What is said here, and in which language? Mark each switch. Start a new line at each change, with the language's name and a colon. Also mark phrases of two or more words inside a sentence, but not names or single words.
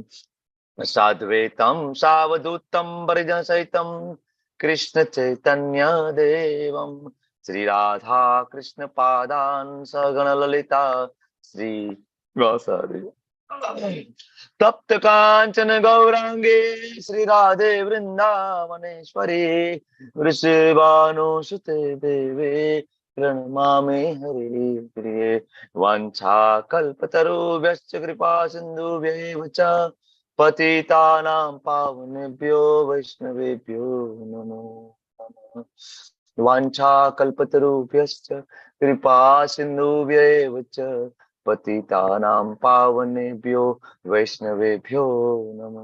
Sanskrit: साद्वैतम् सावधूतम् परिजन सहितम् कृष्ण चैतन्य देवम् श्री राधा कृष्ण पादान् सगण ललिता श्री वासादे तप्त काञ्चन गौराङ्गे श्री राधे वृन्दावनेश्वरी वृषभानुसुते देवे પ્रणमामि हरि प्रिये. वाञ्छा कल्पतरुभ्यश्च कृपा सिन्धुभ्यैव च पतितानां पावनेभ्यो वैष्णवेभ्यो नमो नमः. वाञ्छा कल्पतरुभ्यश्च कृपा सिन्धुभ्यैव च पतितानां पावनेभ्यो वैष्णवेभ्यो नमः.